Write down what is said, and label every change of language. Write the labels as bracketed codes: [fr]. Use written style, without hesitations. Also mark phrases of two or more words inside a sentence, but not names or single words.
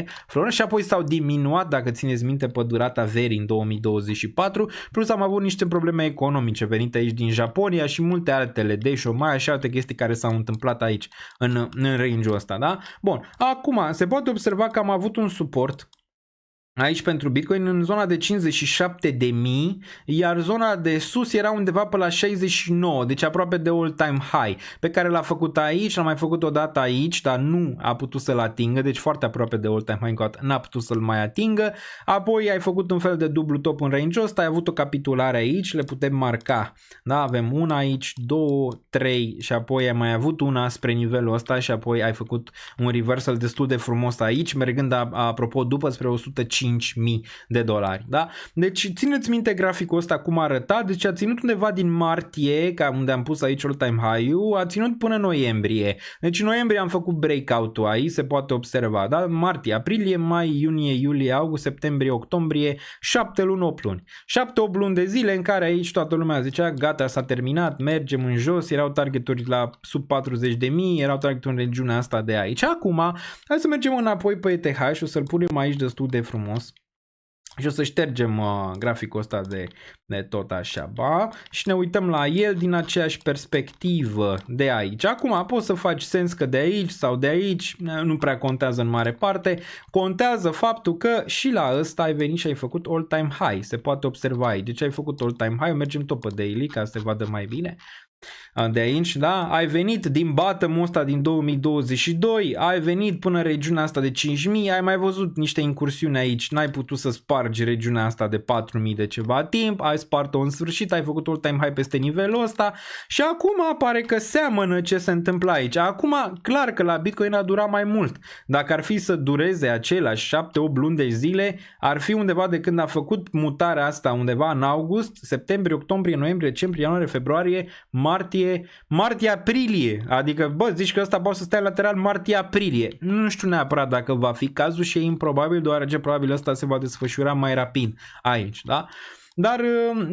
[ro] Flow-urile și apoi s-au diminuat, dacă țineți minte, pe durata verii în 2024, plus am avut niște probleme economice venite aici din Japonia și multe altele, de șomaj și alte chestii care s-au întâmplat aici în range-ul ăsta, da? Bun, acum se poate observa că am avut un suport aici pentru Bitcoin în zona de 57.000, iar zona de sus era undeva pe la 69, deci aproape de [en] all-time high, [ro] pe care l-a făcut aici, l-a mai făcut o dată aici, dar nu a putut să-l atingă, deci foarte aproape de [en] all-time high, [ro] n-a putut să-l mai atingă. Apoi ai făcut un fel de dublu top în range-ul ăsta, ai avut o capitulare aici, le putem marca, da, avem una aici, 2, 3 și apoi ai mai avut una spre nivelul ăsta și apoi ai făcut un reversal destul de frumos aici, mergând apropo după spre 105.000 de dolari, da? Deci țineți minte graficul ăsta cum arăta, deci a ținut undeva din martie, ca unde am pus aici [en] all-time high- [ro] ul, a ținut până noiembrie. Deci în noiembrie am făcut breakout-ul aici, se poate observa, da? Martie, aprilie, mai, iunie, iulie, august, septembrie, octombrie, 7 luni, 8 luni. 7-8 luni de zile în care aici toată lumea zicea, gata, s-a terminat, mergem în jos, erau targeturi la sub 40.000, erau targeturi în regiunea asta de aici. Acum, hai să mergem înapoi pe ETH și o să-l punem aici destul de frumos. Și o să ștergem graficul ăsta de tot așa, ba, și ne uităm la el din aceeași perspectivă de aici. Acum poți să faci sens că de aici sau de aici, nu prea contează în mare parte, contează faptul că și la ăsta ai venit și ai făcut [en] all-time high, [ro] se poate observa aici. Deci ai făcut [en] all-time high, [ro] mergem tot pe daily ca să se vadă mai bine. De aici, da? Ai venit din bottom-ul ăsta din 2022, ai venit până în regiunea asta de 5.000, ai mai văzut niște incursiuni aici, n-ai putut să spargi regiunea asta de 4.000 de ceva timp, ai spart-o în sfârșit, ai făcut [en] all-time high [ro] peste nivelul ăsta și acum pare că seamănă ce se întâmplă aici. Acum, clar că la Bitcoin a durat mai mult. Dacă ar fi să dureze același 7-8 luni de zile, ar fi undeva de când a făcut mutarea asta, undeva în august, septembrie, octombrie, noiembrie, decembrie, ianuarie, februarie, martie-aprilie, adică bă, zici că ăsta poate să stea lateral martie-aprilie, nu știu neapărat dacă va fi cazul și e improbabil, deoarece probabil ăsta se va desfășura mai rapid aici, da?